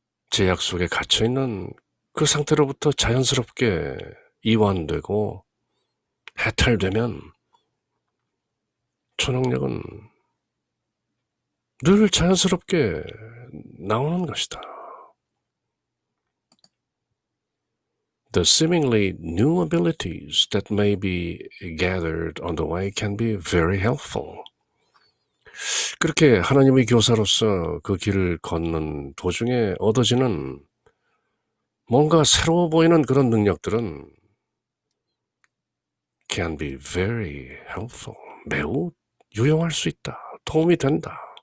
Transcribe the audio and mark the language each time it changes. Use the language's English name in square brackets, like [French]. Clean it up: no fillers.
[Korean] 제약 속에 갇혀있는 그 상태로부터 자연스럽게 이완되고 해탈되면 초능력은 늘 자연스럽게 나오는 것이다. [English] The seemingly new abilities that may be gathered on the way can be very helpful. [Korean] 그렇게 하나님의 교사로서 그 길을 걷는 도중에 얻어지는 뭔가 새로워 보이는 그런 능력들은 [English] can be very helpful. [Korean] 매우 유용할 수 있다. 도움이 된다.